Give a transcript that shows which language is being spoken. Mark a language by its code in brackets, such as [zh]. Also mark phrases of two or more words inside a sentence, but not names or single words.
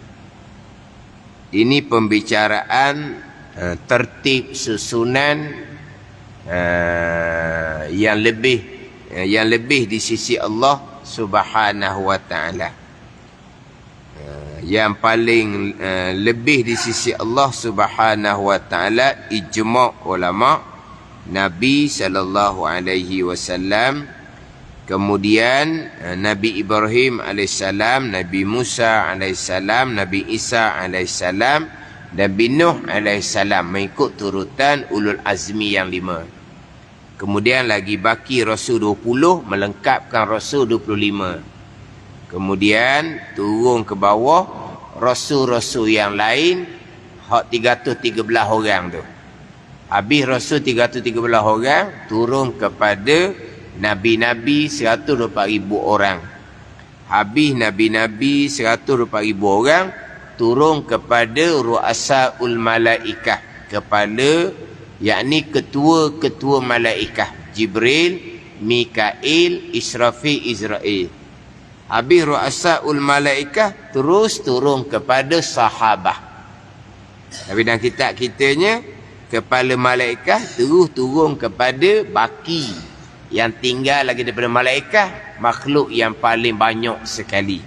[ms] Ini pembicaraan tertib susunan yang lebih di sisi Allah [ar] Subhanahu wa taala. [ms] Yang paling lebih di sisi Allah [ar] Subhanahu wa taala, ijma' ulama, [ms] Nabi [ar] sallallahu alaihi wasallam, [ms] kemudian Nabi Ibrahim alaihissalam, Nabi Musa alaihissalam, Nabi Isa alaihissalam, Nabi Nuh alaihissalam, mengikut turutan [ar] ulul azmi [ms] yang 5. Kemudian lagi baki Rasul 20, melengkapkan Rasul 25. Kemudian turun ke bawah Rasul-Rasul yang lain, hak 313 orang tu. Habis Rasul 313 orang, turun kepada Nabi-Nabi 124,000 orang. Habis Nabi-Nabi 124,000 orang, turun kepada [ar] ru'asaul malaikah, [ms] kepada yakni ketua-ketua malaikah, Jibril, Mikail, Israfil, Israel. Habis [ar] ru'asaul malaikah, [ms] terus turun kepada sahabah. Tapi dalam kitab kitanya, kepala malaikat terus turun kepada baki, yang tinggal lagi daripada malaikat, makhluk yang paling banyak sekali.